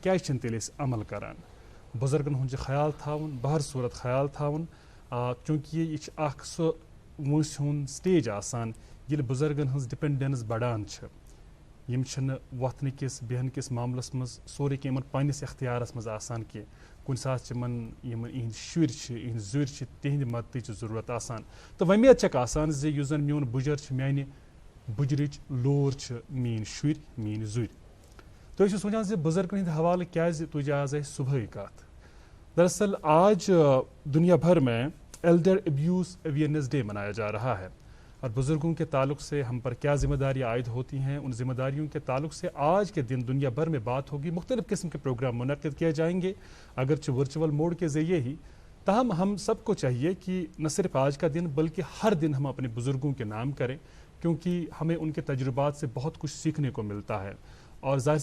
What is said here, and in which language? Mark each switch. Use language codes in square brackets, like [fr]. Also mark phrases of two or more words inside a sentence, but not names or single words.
[ks] کیازِ چھِنہٕ تیٚلہِ أسۍ عمل کران بُزرگن ہُنٛد چھُ خیال تھاوُن بہر صوٗرت خیال تھاوُن چوٗنٛکہِ یہِ چھُ اکھ سُہ وٲنٛسہِ ہُنٛد سٹیج آسان ییٚلہِ بُزرگن ہٕنٛز ڈِپٮ۪نڈنس بڑان چھِ یِم چھِنہٕ وۄتھنہٕ کِس بیٚہنہٕ کِس معاملس منٛز سورُے کینٛہہ یِمن پننِس اختیارس منٛز آسان کینٛہہ کُنہِ ساتہٕ چھِ یِمن یِہنٛدۍ شُرۍ چھِ یِہنٛدۍ زُرۍ چھِ تِہنٛدِ مدتٕچ ضروٗرت آسان تہٕ وۄمید چھکھ آسان زِ یُس زن میون بُجر چھُ میانہِ بُجرٕچ لوٗر چھِ میٲنۍ شُرۍ میٲنۍ زُرۍ تُہۍ ٲسِو سونچان زِ بُزرگن ہٕنٛدِ حوالہٕ کیازِ تُجہِ آز اَسہِ صُبحٲے کتھ [ur] دراصل آج دنیا بھر میں [en] elder abuse awareness day [ur] منایا جا رہا ہے اور بزرگوں کے تعلق سے ہم پر کیا ذمہ داریاں عائد ہوتی ہیں ان ذمہ داریوں کے تعلق سے آج کے دن دنیا بھر میں بات ہوگی مختلف قسم کے پروگرام منعقد کیے جائیں گے اگرچہ [en] virtual mode [ur] کے ذریعے ہی تاہم ہم سب کو چاہیے کہ نہ صرف آج کا دن بلکہ ہر دن ہم اپنے بزرگوں کے نام کریں کیونکہ ہمیں ان کے تجربات سے بہت کچھ سیکھنے کو ملتا ہے اور ظاہر